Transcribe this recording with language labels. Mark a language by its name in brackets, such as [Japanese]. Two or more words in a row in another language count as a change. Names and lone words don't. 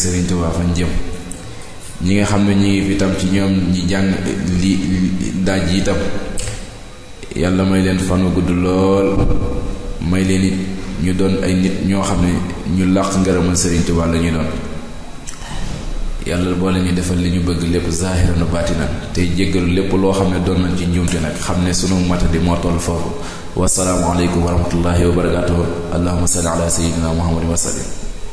[Wolof] Sëriñ Tuubaa fañ jëm ñi nga xam ne ñi ngi fi tam ci ñoom ñi jàng li daaj yi tam yàlla may leen fan wu gudd lool may leen it ñu doon ay nit ñoo xam ne ñu làq ngërëmal Sëriñ Tuubaa la ñu doon yàlla boole ñu defal li ñu bëgg lépp [Arabic] ظاهرا باطنا [Wolof] tey jéggalu lépp loo xam ne doon nañ ci njuumte nag xam ne sunu matadi moo toll foofu [Arabic] والسلام عليكم ورحمة الله وبركاته اللهم صل على سيدنا محمد وسلم